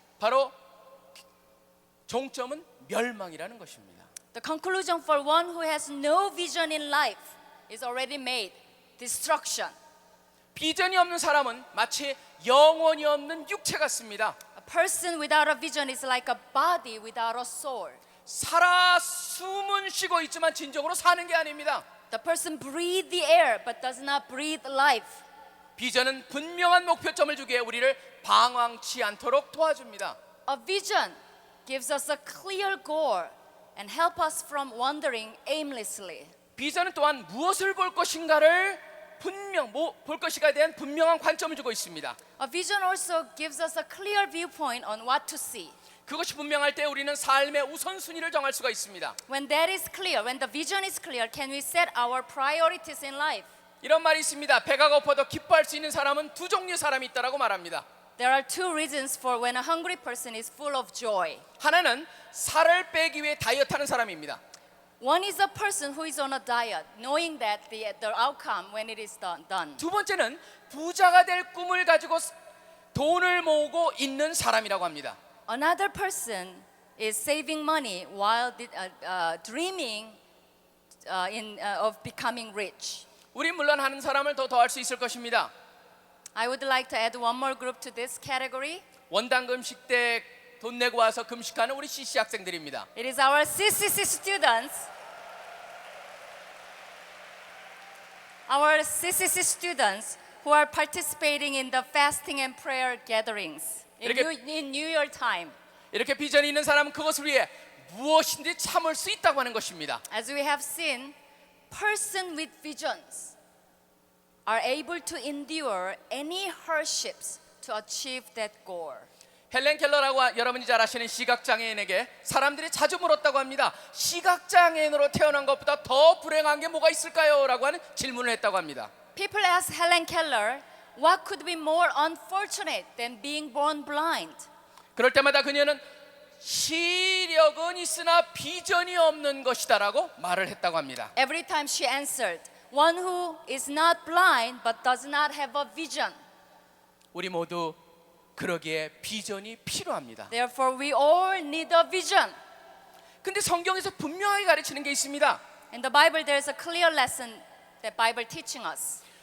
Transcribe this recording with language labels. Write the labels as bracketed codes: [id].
[ko] 바로 종점은 멸망이라는 것입니다. [en] The conclusion for one who has no vision in life is already made, destruction. [ko] 비전이 없는 사람은 마치 영혼이 없는 육체 같습니다. [en] A person without a vision is like a body without a soul. [ko] 살아 숨은 쉬고 있지만 진정으로 사는 게 아닙니다. [en] The person breathes the air but does not breathe life. [ko] 비전은 분명한 목표점을 주기에 우리를 방황치 않도록 도와줍니다. [en] A vision gives us a clear goal and help us from wandering aimlessly. [ko] 비전은 또한 무엇을 볼 것인가를 볼 것인가에 대한 분명한 관점을 주고 있습니다. [en] A vision also gives us a clear viewpoint on what to see. [ko] 그것이 분명할 때 우리는 삶의 우선순위를 정할 수가 있습니다. [en] When that is clear, when the vision is clear, can we set our priorities in life? [ko] 이런 말이 있습니다. 배가 고파도 기뻐할 수 있는 사람은 두 종류의 사람이 있다라고 말합니다. [en] There are two reasons for when a hungry person is full of joy. [ko] 하나는 살을 빼기 위해 다이어트하는 사람입니다. [en] One is a person who is on a diet, knowing that the outcome when it is done. [ko] 두 번째는 부자가 될 꿈을 가지고 돈을 모으고 있는 사람이라고 합니다. [en] Another person is saving money while dreaming of becoming rich. [ko] 우리 물론 하는 사람을 더 더할 수 있을 것입니다. [en] I would like to add one more group to this category. [ko] 원당 금식대 돈 내고 와서 금식하는 우리 CC 학생들입니다. [en] It is our CCC students. Our CCC students who are participating in the fasting and prayer gatherings in New Year time. [ko] 이렇게 비전이 있는 사람은 그것을 위해 무엇인지 참을 수 있다고 하는 것입니다. [en] As we have seen, person with visions are able to endure any hardships to achieve that goal. [ko] 헬렌 켈러라고 여러분이 잘 아시는 시각장애인에게 사람들이 자주 물었다고 합니다. 시각장애인으로 태어난 것보다 더 불행한 게 뭐가 있을까요? 라고 하는 질문을 했다고 합니다. [en] People ask Helen Keller, what could be more unfortunate than being born blind? [ko] 그럴 때마다 그녀는 시력은 있으나 비전이 없는 것이다라고 말을 했다고 합니다. [en] Every time she answered, one who is not blind but does not have a vision. [ko] 우리 모두 그러기에 비전이 필요합니다. [en] Therefore, we all need a vision. [ko] 근데 성경에서 분명하게 가르치는 게 있습니다. [en] In the Bible, there is a clear lesson that Bible teaching us.